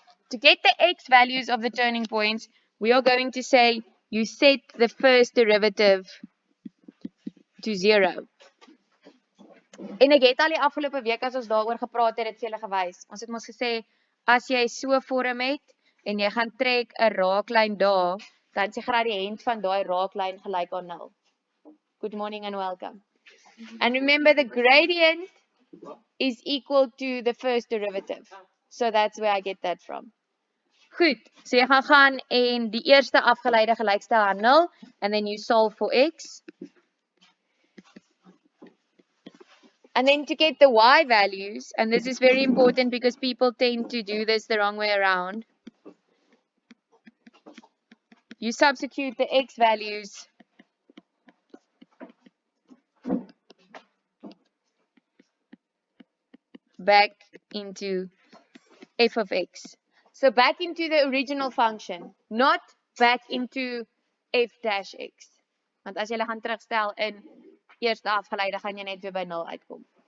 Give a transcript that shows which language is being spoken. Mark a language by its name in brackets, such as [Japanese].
[English] To get the x values of the turning points, we are going to say you set the first derivative to 0. [Afrikaans] En ek het al die afgelope week as ons daaroor gepraat het, dit vir julle gewys. Ons het mos gesê as jy so vorm het en jy gaan trek 'n raaklyn daar, dan is die gradiënt van daai raaklyn gelyk aan 0. [English] Good morning and welcome. And remember the gradient is equal to the first derivative. So that's where I get that from. [Afrikaans] Goed, so jy gaan en die eerste afgeleide gelykstel aan 0 [English] and then you solve for x. And then to get the y values, and this is very important because people tend to do this the wrong way around. You substitute the x values back into f of x. So back into the original function, not back into f dash x. [Afrikaans] Want as jy gaan terugstel in eerste afgeleide, gaan jy net weer by 0 uitkom.